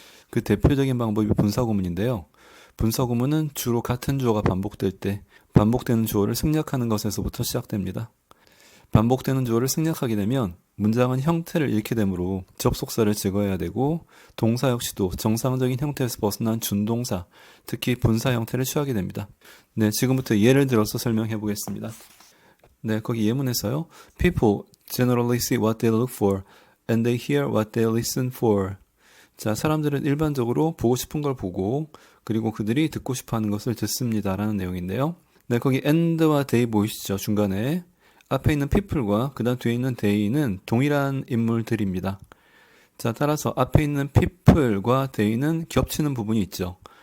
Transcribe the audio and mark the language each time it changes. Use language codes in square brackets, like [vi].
[ko] 그 대표적인 방법이 분사구문인데요. 분사구문은 주로 같은 주어가 반복될 때 반복되는 주어를 생략하는 것에서부터 시작됩니다. 반복되는 주어를 생략하게 되면 문장은 형태를 잃게 되므로 접속사를 제거해야 되고 동사 역시도 정상적인 형태에서 벗어난 준동사, 특히 분사 형태를 취하게 됩니다. 네, 지금부터 예를 들어서 설명해 보겠습니다. 네, 거기 예문에서요. [en] People generally see what they look for and they hear what they listen for. [ko] 자, 사람들은 일반적으로 보고 싶은 걸 보고 그리고 그들이 듣고 싶어 하는 것을 듣습니다. 라는 내용인데요. 네, 거기 and와 they 보이시죠? 중간에. 앞에 있는 people과 그 다음 뒤에 있는 they는 동일한 인물들입니다. 자, 따라서 앞에 있는 people과 they는 겹치는 부분이 있죠.